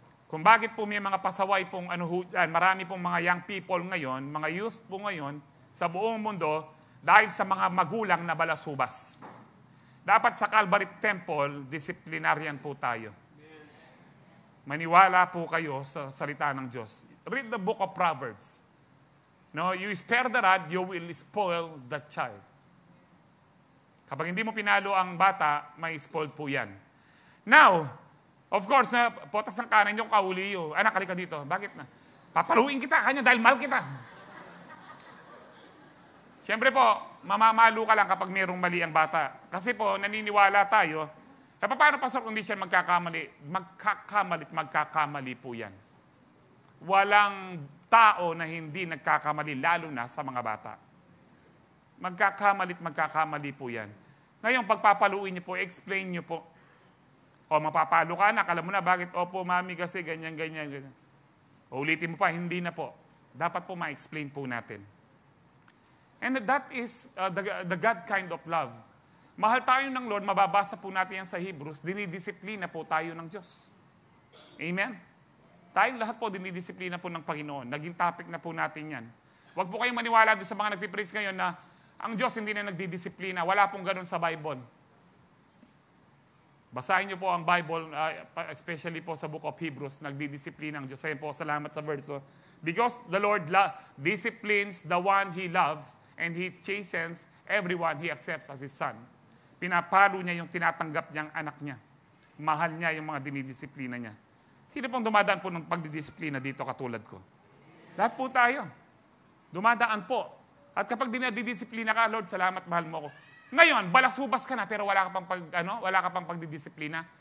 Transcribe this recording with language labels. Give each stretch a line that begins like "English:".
Filipino: Kung bakit po may mga pasaway pong marami pong mga young people ngayon, mga youth po ngayon, sa buong mundo, dahil sa mga magulang na balasubas. Dapat sa Calvary Temple, disciplinarian po tayo. Maniwala po kayo sa salita ng Diyos.
English: Read the book of Proverbs. No, you spare the rod, you will spoil the child.
Filipino: Kapag hindi mo pinalo ang bata, may spoiled po yan.
English: Now, of course,
Filipino: potas ng kanan yung kauliyo. Anak, halika dito. Bakit na? Papaluin kita kanya dahil mahal kita. Siyempre po, mamamalo ka lang kapag mayroong mali ang bata. Kasi po, naniniwala tayo, paano pastor kung di siya magkakamali? Magkakamali po yan. Walang tao na hindi nagkakamali, lalo na sa mga bata. Magkakamali po yan. Ngayon, pagpapaluin niyo po, explain niyo po. O, mapapalo ka anak, alam mo na, bakit? Opo, mami, kasi ganyan. O, ulitin mo pa, hindi na po. Dapat po ma-explain po natin.
English: And that is the God kind of love.
Filipino: Mahal tayo ng Lord, mababasa po natin yan sa Hebrews, dinidisiplina po tayo ng Diyos. Amen? Tayong lahat po dinidisiplina po ng Panginoon. Naging topic na po natin yan. Huwag po kayong maniwala doon sa mga nagpipraise ngayon na ang Diyos hindi na nagdidisiplina. Wala pong ganun sa Bible. Basahin niyo po ang Bible, especially po sa book of Hebrews, nagdidisiplina ang Diyos. Ayun po, salamat sa verse.
English: Because the Lord disciplines the one He loves and He chastens everyone He accepts as His son.
Filipino: Pinapalo niya yung tinatanggap niyang anak niya. Mahal niya yung mga dinidisiplina niya. Sino pong dumadaan po ng pagdidisiplina dito katulad ko? Lahat po tayo. Dumadaan po. At kapag dinidisiplina ka, Lord, salamat, mahal mo ako. Ngayon, balas-hubas ka na, pero wala ka pang pagdidisiplina.